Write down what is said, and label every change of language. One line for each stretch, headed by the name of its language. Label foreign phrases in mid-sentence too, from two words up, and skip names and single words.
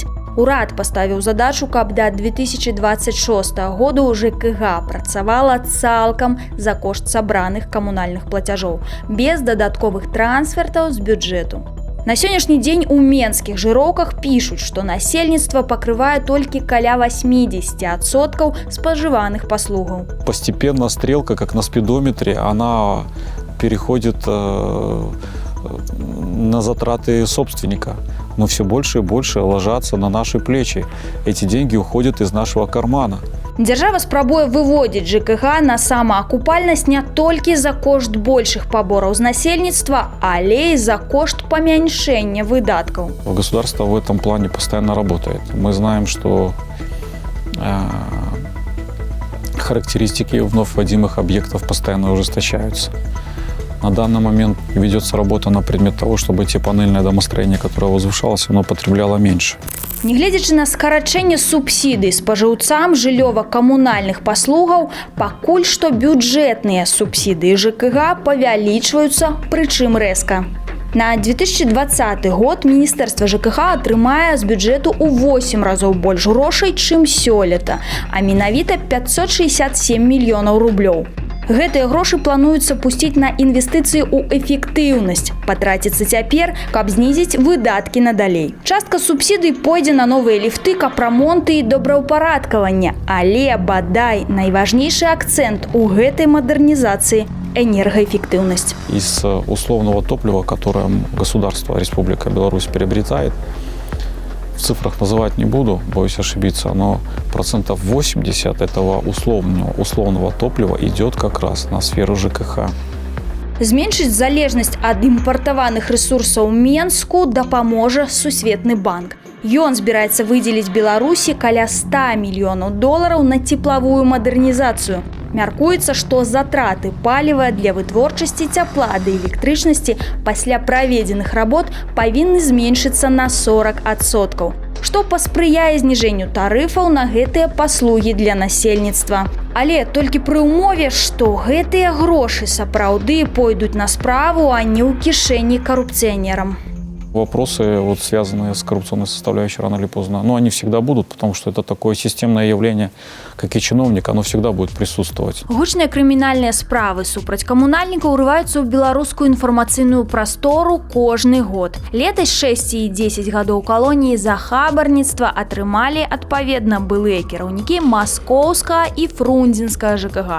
Belarusian: Урад паставіў задачу, каб да 2026 году ЖКГ працавала цалкам за кошт сабраных камунальных плацяжоў, без дадатковых трансфертаў з бюджэту. На сённяшні дзень у менскіх жыроўках пішуць, што насельніцтва пакрывае толькі каля 80% спажываных паслугаў.
Russian: Постепенно стрелка, как на спидометре, она переходит на затраты собственника. Но все больше и больше ложатся на наши плечи. Эти деньги уходят из нашего кармана.
Belarusian: Дзяржава спрабуе выводзіць ЖКГ на самаакупальнасць не толькі за кошт большых пабораў з насельніцтва, але і за кошт памяншэння выдаткаў.
Russian: Государство в этом плане постоянно работает. Мы знаем, что характеристики вновь вводимых объектов постоянно ужесточаются. На данный момент ведется работа на предмет того, чтобы те панельное домостроение, которое возвышалось, оно потребляло меньше.
Belarusian: Нягледзячы на скарачэнне субсідый спажыўцам жыллёва-камунальных паслугаў, пакуль што бюджэтныя субсідыі ЖКХ павялічваюцца, прычым рэзка. На 2020 год Міністэрства ЖКХ атрымае з бюджэту ў 8 разоў больш грошай, чым сёлета, а менавіта 567 мільёнаў рублёў. Гэтыя грошы плануецца пусціць на інвестыцыі ў эфектыўнасць, патраціцца цяпер, каб знізіць выдаткі надалей. Частка субсідый пойдзе на новыя ліфты, капрамонты і добраўпарадкаванне, але, бадай, найважнейшы акцэнт у гэтай мадэрнізацыі –
Russian: энергоэффективность. Из условного топлива, которое государство, Республика Беларусь приобретает, в цифрах называть не буду, боюсь ошибиться, но 80% этого условного топлива идет как раз на сферу ЖКХ.
Belarusian: Зменшыць залежнасць ад імпартаваных рэсурсаў Менску дапаможа Сусветны банк. Ён збіраецца выдзеліць Беларусі каля 100 мільёнаў долараў на цеплавую мадэрнізацыю. Мяркуецца, што затраты паліва для вытворчасці цяпла ды электрычнасці пасля праведзеных работ павінны зменшыцца на 40%, што паспрыяе зніжэнню тарыфаў на гэтыя паслугі для насельніцтва. Але толькі пры ўмове, што гэтыя грошы сапраўды пойдуць на справу, а не ў кішэні карупцыянерам.
Russian: Вопросы, связанные с коррупционной составляющей, рано или поздно, они всегда будут, потому что это такое системное явление, как и чиновник, оно всегда будет присутствовать.
Belarusian: Гучныя крымінальныя справы супраць камунальнікаў ўрываюцца ў беларускую інфармацыйную прастору кожны год. Летась 6 і 10 гадоў калоніі за хабарніцтва атрымалі адпаведна былыя кіраўнікі Маскоўскага і Фрунзенскага ЖКХ.